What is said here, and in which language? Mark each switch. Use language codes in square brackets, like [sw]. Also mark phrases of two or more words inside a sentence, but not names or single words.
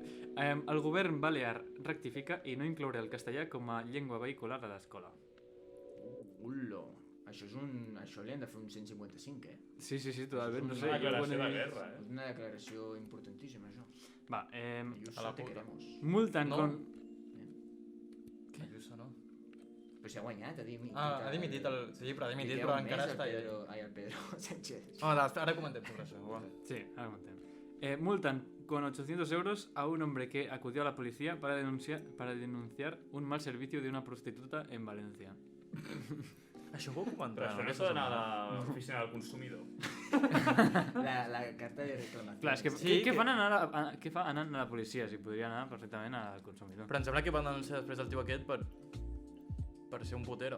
[ca] El govern balear rectifica i no inclourà el castellà com a llengua vehicular a l'escola. Ullo, això li han de fer un 155, eh? Sí, totalment, no És sé. una jo declaració quan he de vist- guerra, És una declaració importantíssima, això. Va, [es] Ayuso, a la te puta. queremos. [ca] multen No. [es] con... [ca] Ayuso, no? Però si ha guanyat, ha dimitit. Ha dimitit el... Sí, però ha dimitit, Li però queda un encara mes està al allà. Pedro, ai, al Pedro Sánchez. Ara comentem sobre això, va. Sí, ahora comentem. [es] Multan con 800 euros a un hombre que acudió a la policía para denunciar un mal servicio de una prostituta en Valencia. [ca] Això ho puc Però comentar. això no s'ha d'anar a l'oficina del consumidor. La carta de reclamació. Clar, és que, Sí, què que- fan què fa anant a la policia? Si podria anar perfectament al consumidor. Però em sembla que van denunciar després el tio aquest per ser un putero.